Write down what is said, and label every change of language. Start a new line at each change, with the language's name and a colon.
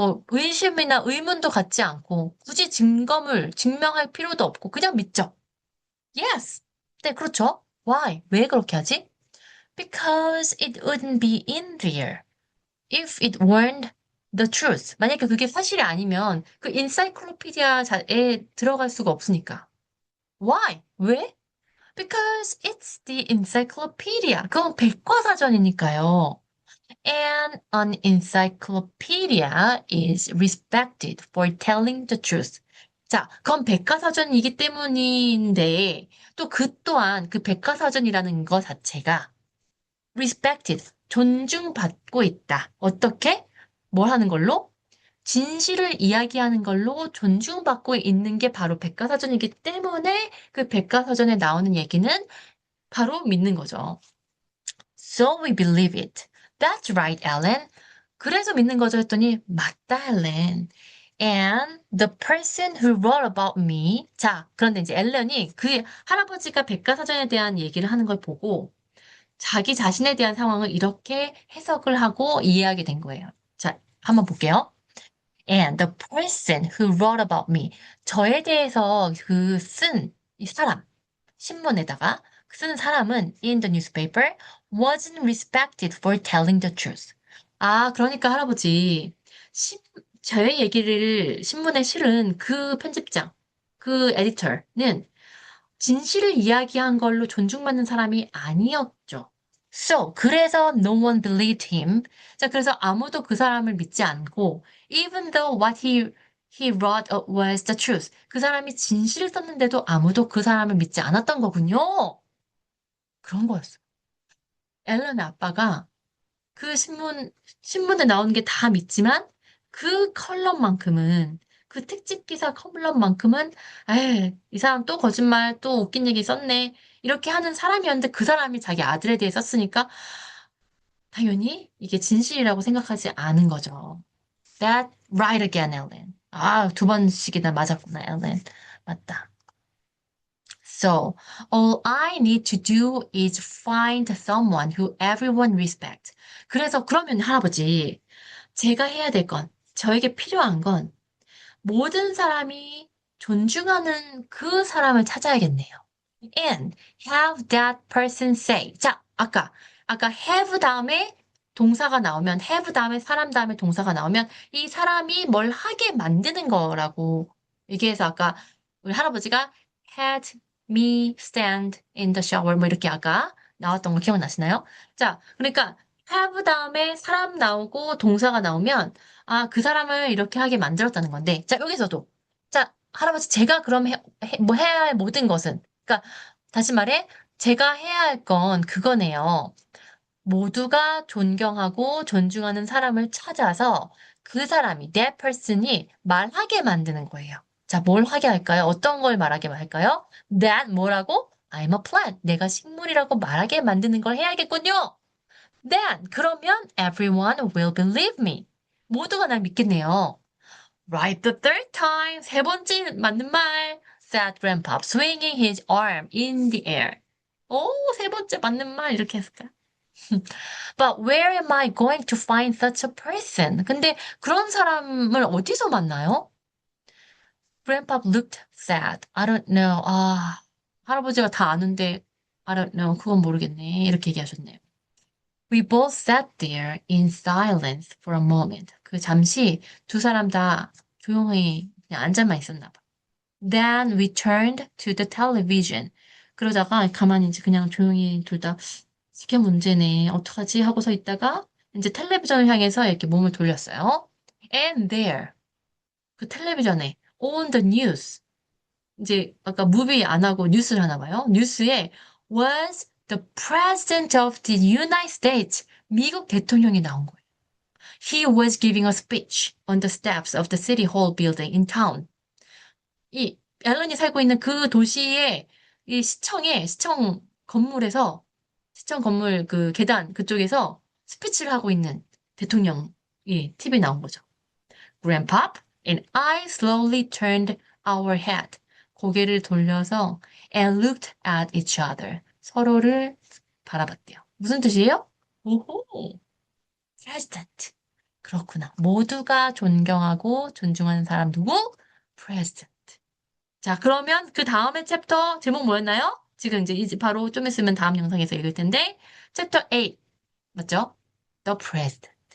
Korean: 의심이나 의문도 갖지 않고, 굳이 증명할 필요도 없고, 그냥 믿죠.
English: Yes.
Korean: 네, 그렇죠.
English: Why?
Korean: 왜 그렇게 하지?
English: Because it wouldn't be in there. if it weren't the truth.
Korean: 만약에 그게 사실이 아니면 그 encyclopedia에 들어갈 수가 없으니까.
English: Why?
Korean: 왜?
English: Because it's the encyclopedia.
Korean: 그건 백과사전이니까요.
English: And an encyclopedia is respected for telling the truth.
Korean: 자, 그건 백과사전이기 때문인데, 또 그 또한 그 백과사전이라는 것 자체가 respected, 존중받고 있다. 어떻게? 뭘 하는 걸로? 진실을 이야기하는 걸로 존중받고 있는 게 바로 백과사전이기 때문에 그 백과사전에 나오는 얘기는 바로 믿는 거죠.
English: So we believe it. That's right, Ellen.
Korean: 그래서 믿는 거죠 했더니 맞다, Ellen.
English: And the person who wrote about me.
Korean: 자, 그런데 이제 앨런이 그 할아버지가 백과사전에 대한 얘기를 하는 걸 보고 자기 자신에 대한 상황을 이렇게 해석을 하고 이해하게 된 거예요. 자, 한번 볼게요.
English: And the person who wrote about me.
Korean: 저에 대해서 그 쓴 이 사람, 신문에다가 쓴 사람은
English: in the newspaper wasn't respected for telling the truth.
Korean: 아, 그러니까 할아버지, 신, 저의 얘기를 신문에 실은 그 편집장, 그 에디터는 진실을 이야기한 걸로 존중받는 사람이 아니었죠.
English: So,
Korean: 그래서
English: no one believed him.
Korean: 자, 그래서 아무도 그 사람을 믿지 않고,
English: even though what he wrote was the truth.
Korean: 그 사람이 진실을 썼는데도 아무도 그 사람을 믿지 않았던 거군요. 그런 거였어요. 앨런의 아빠가 그 신문에 나오는 게 다 믿지만, 그 컬럼만큼은, 그 특집 기사 컬럼만큼은, 에이, 이 사람 또 거짓말, 또 웃긴 얘기 썼네. 이렇게 하는 사람이었는데 그 사람이 자기 아들에 대해 썼으니까, 당연히 이게 진실이라고 생각하지 않은 거죠.
English: That right again, Ellen.
Korean: 아, 두 번씩이나 맞았구나, Ellen. 맞다.
English: So, all I need to do is find someone who everyone respects.
Korean: 그래서 그러면 할아버지, 제가 해야 될 건, 저에게 필요한 건 모든 사람이 존중하는 그 사람을 찾아야겠네요.
English: And have that person say.
Korean: 자, 아까 have 다음에 동사가 나오면, have 다음에 사람 다음에 동사가 나오면 이 사람이 뭘 하게 만드는 거라고 얘기해서 아까 우리 할아버지가
English: had me stand in the shower
Korean: 뭐 이렇게 아까 나왔던 거 기억나시나요? 자, 그러니까 have 다음에 사람 나오고 동사가 나오면 아, 그 사람을 이렇게 하게 만들었다는 건데 자, 여기서도 자, 할아버지 제가 그럼 뭐 해야 할 모든 것은 그러니까 다시 말해, 제가 해야 할 건 그거네요. 모두가 존경하고 존중하는 사람을 찾아서 그 사람이, that person이 말하게 만드는 거예요. 자, 뭘 하게 할까요? 어떤 걸 말하게 할까요? That 뭐라고?
English: I'm a plant.
Korean: 내가 식물이라고 말하게 만드는 걸 해야겠군요.
English: Then,
Korean: 그러면
English: everyone will believe me.
Korean: 모두가 날 믿겠네요.
English: Right the third time.
Korean: 세 번째 맞는 말.
English: said Grandpa, swinging his arm in the air.
Korean: 오, 세 번째 맞는 말 이렇게 했을까?
English: But where am I going to find such a person?
Korean: 근데 그런 사람을 어디서 만나요?
English: Grandpa looked sad. I don't know.
Korean: 아, 할아버지가 다 아는데
English: I don't know.
Korean: 그건 모르겠네. 이렇게 얘기하셨네요.
English: We both sat there in silence for a moment.
Korean: 그 잠시 두 사람 다 조용히 그냥 앉아만 있었나 봐.
English: Then we turned to the television.
Korean: 그러다가 가만히 이제 그냥 조용히 둘 다 이게 문제네. 어떡하지? 하고서 있다가 이제 텔레비전을 향해서 이렇게 몸을 돌렸어요.
English: And there,
Korean: 그 텔레비전에
English: on the news,
Korean: 이제 아까 무비 안 하고 뉴스를 하나 봐요. 뉴스에
English: was the president of the United States.
Korean: 미국 대통령이 나온 거예요.
English: He was giving a speech on the steps of the City Hall building in town.
Korean: 이 앨런이 살고 있는 그 도시의 이 시청 건물에서 시청 건물 그 계단 그쪽에서 스피치를 하고 있는 대통령이 TV에 나온 거죠.
English: Grandpop and I slowly turned our head.
Korean: 고개를 돌려서
English: and looked at each other.
Korean: 서로를 바라봤대요. 무슨 뜻이에요? 오호, president. 그렇구나. 모두가 존경하고 존중하는 사람 누구?
English: president.
Korean: 자, 그러면 그 다음에 챕터 제목 뭐였나요? 지금 이제 바로 좀 있으면 다음 영상에서 읽을 텐데, 챕터 8 맞죠? The President.